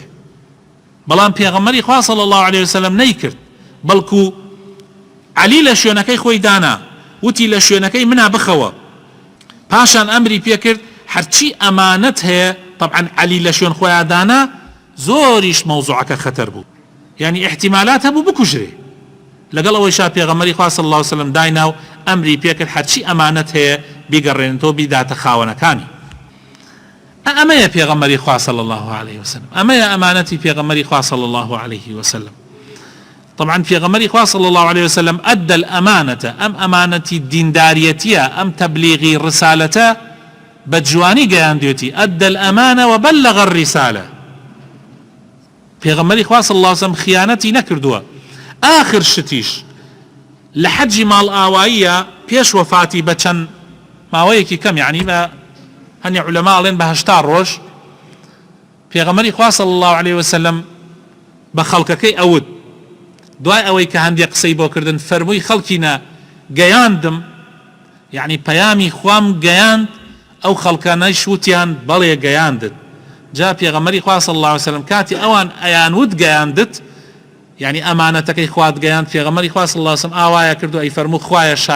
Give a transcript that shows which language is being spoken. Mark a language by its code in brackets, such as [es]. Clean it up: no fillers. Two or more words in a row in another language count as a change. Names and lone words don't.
[ckb] بەڵام پێغەمبەری خوا [ar] صلی الله عليه وسلم [ckb] نەیکرد بەڵکو علی لە شوێنەکەی خۆی دانا وتی لە شوێنەکەی منا بخەوە پاشان ئەمری پێکرد هەرچی ئەمانەت هەیە طبعا علی لە شوێن خۆیان دانا زۆریش مەوزوعەکە خەتەر بوو یعنی احتیمالات هەبوو بکوژرێ لەگەڵ ئەوەی شا پێغەمبەری خوا [ar] صلی الله عليه وسلم [ckb] داینا و ئەمری پێکرد هەرچی ئەمانەت هەیە بیگەڕێنێتەوە بیداتە خاوەنەکانی ئەمەیە پێغەمبەری خوا [ar] صلی الله عليه وسلم [ckb] ئەمەیە ئەمانەتی پێغەمبەری خوا [ar] صلی الله عليه وسلم [ckb] طبعا پێغەمبەری خوا [ar] صلی الله عليه وسلم أدى الأمانة [ckb] ئەم ئەمانەتی دینداریەتیە ئەم تەبلیغی ڕسالەتە بەجوانی گەیاندوێتی [ar] أدى الأمانة وبلغ الرسالة [ckb] پێغەمبەری خوا [ar] صلی الله عليه وسلم [ckb] خیانەتی نەکردووە آخر شتیش لە حەجی ماڵ ئاواییە پێش وەفاتی بە چەند ماوەیەکی کەم یعنی بە هەنی عولەما ئەڵێن بە 80 ڕۆژ پێغەمبەری خوا [ar] صلی الله عليه وسلم [ckb] بە خەڵکەکەی ئەوت دوای ئەوەی کە هەندێک قسەی بۆ کردن فەرمووی خەڵکینە گەیاندم یعنی پەیامی خوام گەیاند ئەو خەڵکانەی وتیان بەڵێ گەیاندت جا پێغەمبەری خوا [ar] صلی الله عليه وسلم [ckb] کاتی ئەوان ئەیانوت گەیاندت یعنی ئەمانەتەکەی خوات گەیاند پێغەمبەری خوا [ar] صلی الله عليه وسلم [ckb] ئاوایە کردو ئەی فەرموو خوایە